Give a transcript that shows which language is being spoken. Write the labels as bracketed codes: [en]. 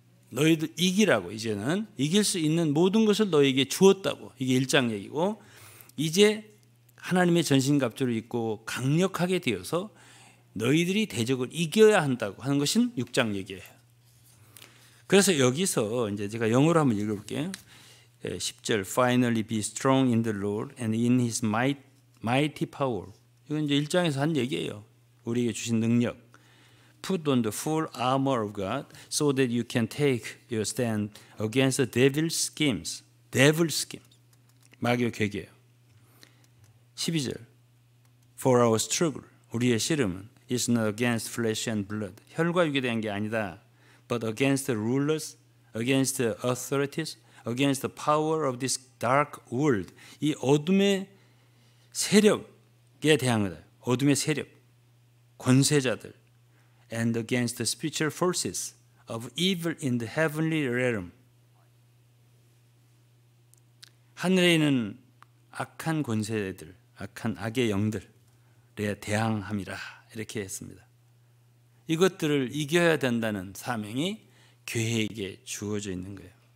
[ko] 너희들 이기라고. 이제는 이길 수 있는 모든 것을 너희에게 주었다고. 이게 1장 얘기고, 이제 하나님의 전신갑주를 입고 강력하게 되어서 너희들이 대적을 이겨야 한다고 하는 것은 6장 얘기예요. 그래서 여기서 이제 제가 영어로 한번 읽어볼게요. [en] 10절 Finally be strong in the Lord and in His mighty power. [ko] 이건 이제 1장에서 한 얘기예요. 우리에게 주신 능력. [en] Put on the full armor of God so that you can take your stand against the devil's schemes. Devil's schemes. [ko] 마귀의 계계예요. 12절 [en] For our struggle. [ko] 우리의 씨름은 [en] is not against flesh and blood. [ko] 혈과 육에 대한 게 아니다. [en] But against the rulers, against the authorities, against the power of this dark world. [ko] 이 어둠의 세력에 대한 거다. 어둠의 세력, 권세자들. [en] And against the spiritual forces of evil in the heavenly realm. [ko] 하늘에 있는 악한 권세들, 악한 악의 영들에 대항함이라 이렇게 했습니다. 이것들을 이겨야 된다는 사명이 교회에게 주어져 있는 거예요.